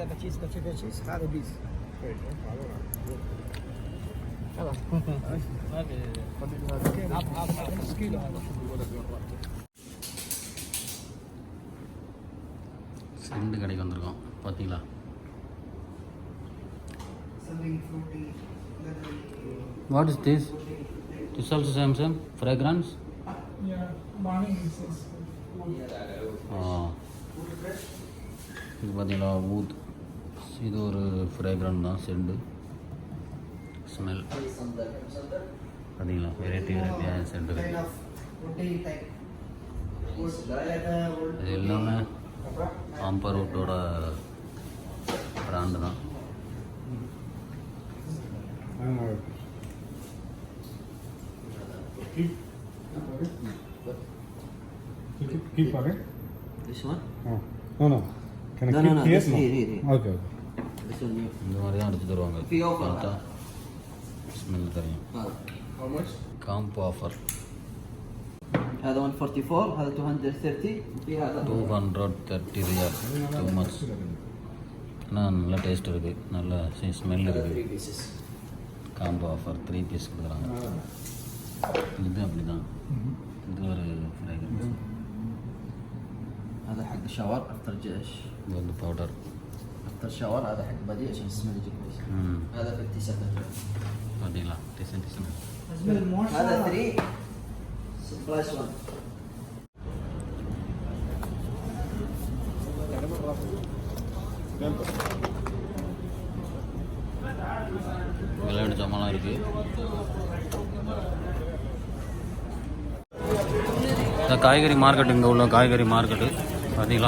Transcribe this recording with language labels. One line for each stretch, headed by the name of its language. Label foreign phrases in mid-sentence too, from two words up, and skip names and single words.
Tamil: செண்டு கடைக்கு வந்திருக்கோம் பார்த்தீங்களா.
English: What is this? This also same fragrance? Yeah, morning is
Tamil: இது பார்த்தீங்களா ஊத், இது ஒரு ஃப்ரேக்ரன்ஸ் தான்,
English: scent smell
Tamil: பார்த்தீங்களா. வெரைட்டியாக செண்டு இருக்குது. இது எல்லாமே ஆம்பர் வுட்டோட பிராண்டு தான்.
English: Keep okay? This one? No. Can I keep This here? here. Okay. This one here.
Tamil: இந்த மாதிரி தான் எடுத்து தருவாங்க. பார்த்தா ஸ்மெல் தெரியும்.
English: How much? combo offer
Arabic: هذا 144 هذا 230 في هذا
Tamil: 230 ரியால்.
English: too much.
Tamil: ஆனால் நல்ல டேஸ்ட் இருக்குது, நல்ல ஸ்மெல் இருக்குது.
English: combo offer
Tamil: 3 பீஸ் கொடுக்குறாங்க. இது அப்படி தான், இது ஒரு ஃப்ரேக்ரன்ஸ்.
Arabic: هذا حق
English: shower after shave.
Tamil: இது வந்து பவுடர்
English: after shower
Arabic: هذا حق بدي عشان السمنه يجي كويس. هذا 57
Tamil: பார்த்தீங்களா டிசைன்.
Arabic: هذا 3 سبلاش 1.
Tamil: விளையாட்டு ஜாமான்லாம் இருக்குது. இந்த காய்கறி மார்க்கெட்டு, இங்கே உள்ள காய்கறி மார்க்கெட்டு பார்த்தீங்களா.